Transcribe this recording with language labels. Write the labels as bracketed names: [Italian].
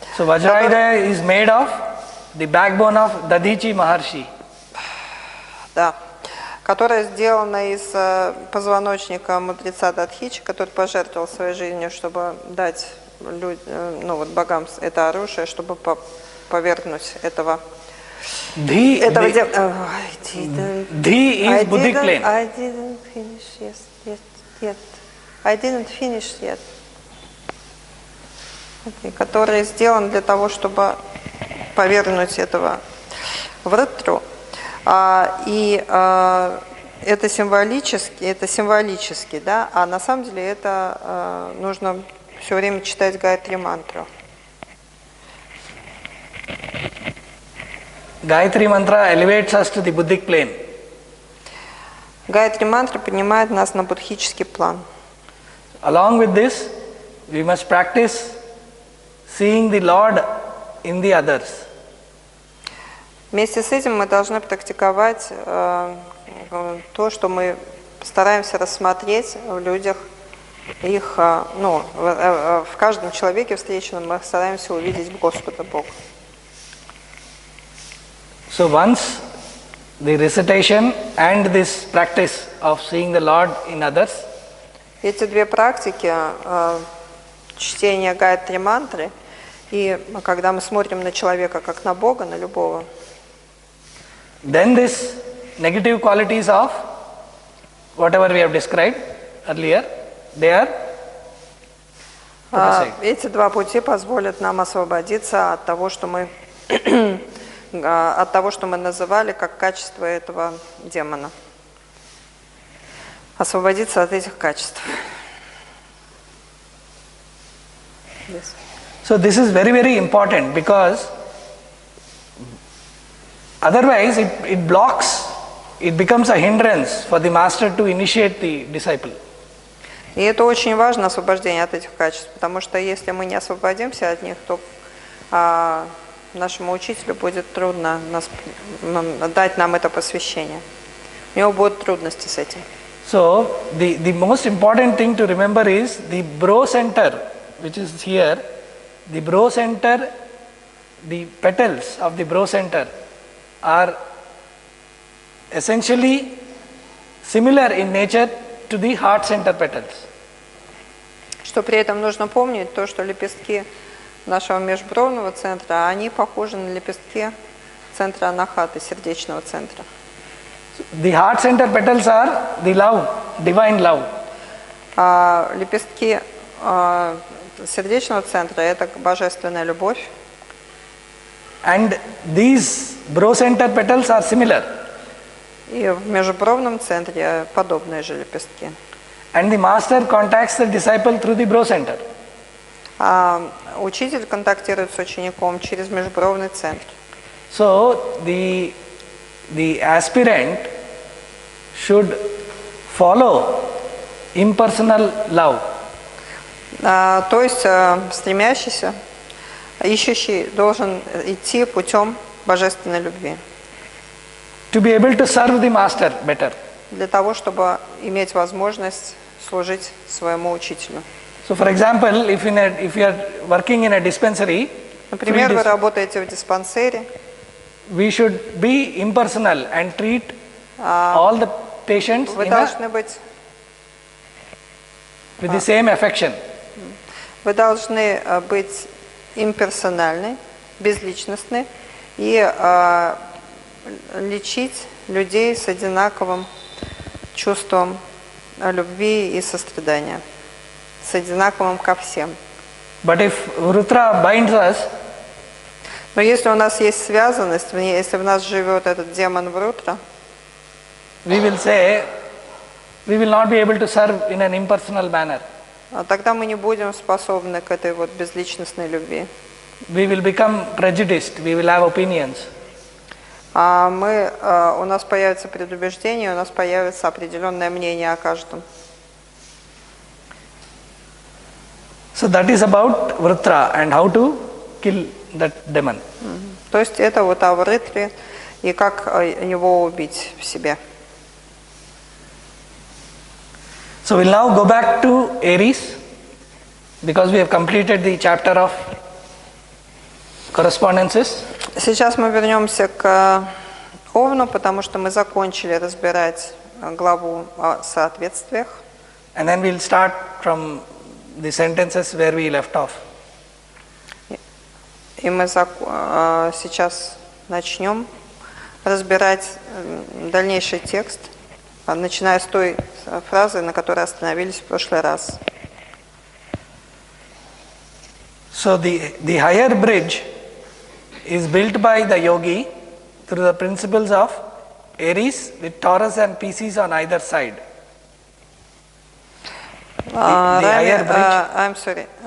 [English] So Vajrayudha is made of the backbone of Dadichi Maharshi. [Russian] Да. Которое сделано из позвоночника мудреца Датхичи, который пожертвовал своей жизнью, чтобы дать богам это оружие, чтобы повергнуть этого. [English] Dhi is Buddhic plane. I didn't finish yet. I didn't finish yet. [Russian] Okay, который сделан для того, чтобы повергнуть этого вритру. Это символически, да, а на самом деле это нужно все время читать Гайатри мантру. [English] Gayatri mantra elevates us to the Buddhic plane. [Russian] Гайатри мантра поднимает нас на буддхический план. [English] Along with this, we must practice seeing the Lord in the others. [Russian] Вместе с этим мы должны практиковать то, что мы стараемся рассмотреть в людях, в каждом человеке встречном мы стараемся увидеть Господа Бога. [English] So once the recitation and this practice of seeing the Lord in others, [Russian] эти две практики, чтение Гайатри мантры и когда мы смотрим на человека как на Бога, на любого, [English] then this negative qualities of whatever we have described earlier, they are put aside. [Russian] Эти два пути позволят нам освободиться от того, что мы называли как качество этого демона. Освободиться от этих качеств. [English] Yes. So this is very, very important because otherwise it blocks, it becomes a hindrance for the master to initiate the disciple. [Russian] И это очень важно, освобождение от этих качеств, потому что если мы не освободимся от них, то нашему учителю будет трудно дать нам это посвящение. У него будут трудности с этим. [English] So the most important thing to remember is the bro center, which is here. The bro center, the petals of the bro center are essentially similar in nature to the heart center petals. [Russian] Что при этом нужно помнить, то, что лепестки нашего межбровного центра, они похожи на лепестки центра анахаты, сердечного центра. [English] The heart center petals are the love, divine love. [Russian] Лепестки сердечного центра – это божественная любовь. [English] And these bro center petals are similar. [Russian] И в межбровном центре подобные же лепестки. [English] And the master contacts the disciple through the bro center. [Russian] Учитель контактирует с учеником через межбровный центр. [English] So the aspirant should follow impersonal love. [Russian] То есть стремящийся, ищущий должен идти путем божественной любви. [English] To be able to serve the master better. [Russian] Для того, чтобы иметь возможность служить своему учителю. [English] So for example, if you are working in a dispensary, [Russian] например, вы работаете в диспансере, [English] we should be impersonal and treat all the patients [Russian] вы должны быть [English] with the same affection. [Russian] Вы должны быть имперсональны, безличностны и лечить людей с одинаковым чувством любви и сострадания, с одинаковым ко всем. [English] But if Rudra binds us, [Russian] но если у нас есть связанность, если в нас живет этот демон Врутра, [English] we will say we will not be able to serve in an impersonal manner. [Russian] тогда мы не будем способны к этой вот безличностной любви. [English] We will become prejudiced, we will have opinions. [Russian] У нас появится предубеждение, у нас появится определенное мнение о каждом. [English] So that is about Vritra and how to kill that demon. [Russian] То есть это вот о Вритре и как его убить в себе. [English] So we'll now go back to Aries because we have completed the chapter of correspondences. [Russian] Сейчас мы вернемся к Овну, потому что мы закончили разбирать главу о соответствиях. [English] And then we'll start from the sentences where we left off. [Russian] И мы сейчас начнем разбирать дальнейший текст, начиная с той фразы, на которой остановились в прошлый раз. [English] So the higher bridge is built by the yogi through the principles of Aries with Taurus and Pisces on either side. The higher bridge. I'm sorry.